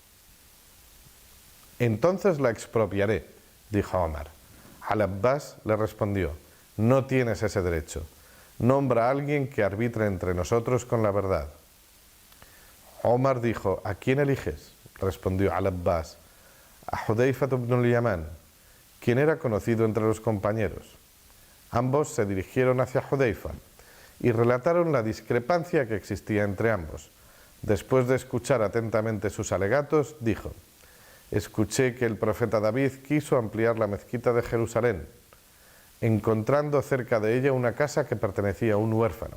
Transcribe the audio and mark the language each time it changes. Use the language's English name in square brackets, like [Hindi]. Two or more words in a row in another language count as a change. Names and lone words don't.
[Spanish] Entonces la expropiaré, dijo Omar. Al-Abbas le respondió, no tienes ese derecho. Nombra a alguien que arbitre entre nosotros con la verdad. Omar dijo, ¿a quién eliges? Respondió Al-Abbas, a Hudayfa ibn al-Yaman, quien era conocido entre los compañeros. Ambos se dirigieron hacia Hudayfa y relataron la discrepancia que existía entre ambos. Después de escuchar atentamente sus alegatos, dijo, escuché que el profeta David quiso ampliar la mezquita de Jerusalén, encontrando cerca de ella una casa que pertenecía a un huérfano.